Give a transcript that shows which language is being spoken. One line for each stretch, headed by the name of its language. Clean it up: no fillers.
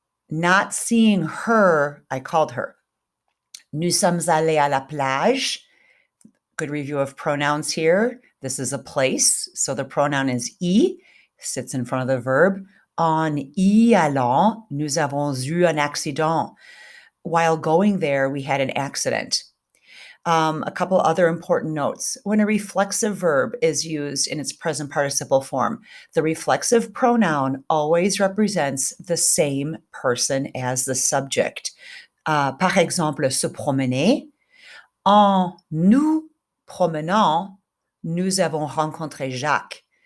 English: Not seeing her, I called her.
French: Nous sommes allés à la plage.
English: Good review of pronouns here. This is a place, so the pronoun is y, sits in front of the verb.
French: En y allant, nous avons eu un accident.
English: While going there, we had an accident. A couple other important notes. When a reflexive verb is used in its present participle form, the reflexive pronoun always represents the same person as the subject.
French: Par exemple, se promener. En nous promenant, nous avons rencontré Jacques.